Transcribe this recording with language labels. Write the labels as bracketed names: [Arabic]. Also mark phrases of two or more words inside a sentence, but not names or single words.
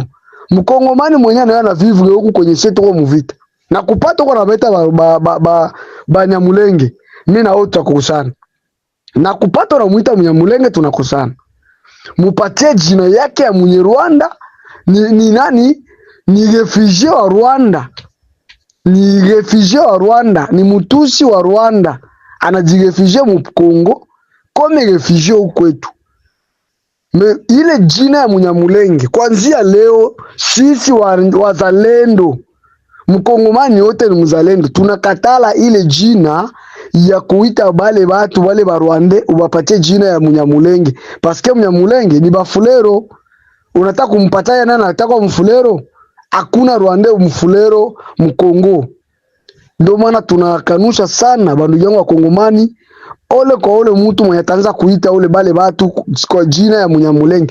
[Swahili] Mkongomani mwenye na vivre huku kwenye seto kwa muvita na kupata kwa nabeta Banyamulenge, mimi na wote tukusana. Na kupata na muita Munyamulenge tunakusana. Mupatie jina yake ya Munyarwanda ni nani? Ni refugee wa Rwanda. Ni refugee wa Rwanda, ni mutusi wa Rwanda. Anajirefugie mu Kongo kome refugee ukwetu. Ile jina ya Munyamulenge kuanzia leo sisi wazalendo Mkongomani yote ni mzalendo tunakatala ile jina ya kuita bale batu bale ba Rwanda ubapatie jina ya Munyamulenge, paske Munyamulenge ni Bafulero. Unataka kumpatia nani? Anataka Mfulero? Hakuna Rwanda Mfulero Mkongo. Ndio maana tunakanusha sana bandu yangu wa Kongomani, ole kwa ole mtu mwenye ataanza kuita ole bale batu kwa jina ya Munyamulenge.